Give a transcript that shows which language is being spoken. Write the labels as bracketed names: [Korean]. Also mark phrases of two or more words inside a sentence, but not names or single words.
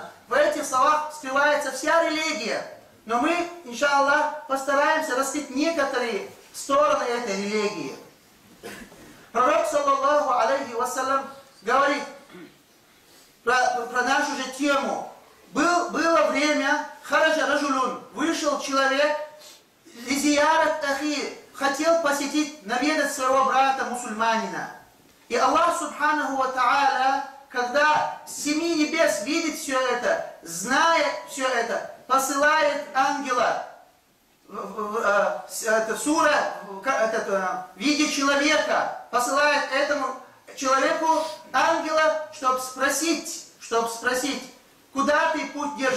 [Russian] В этих словах скрывается вся религия. Но мы, иншаллах, постараемся раскрыть некоторые стороны этой религии. Пророк, [Arabic] صلى الله عليه وسلم, [Russian] говорит про нашу же тему. Было время, [Arabic] خرج رجل, [Russian] вышел человек, [Arabic] لزيارة أخي, [Russian] хотел посетить, наведать своего брата мусульманина. И Аллах [Arabic] سبحانه وتعالى, [Russian] когда с 7 небес видит все это, зная все это, посылает ангела, сура, в виде человека, посылает этому человеку ангела, чтобы спросить, куда ты путь держишь.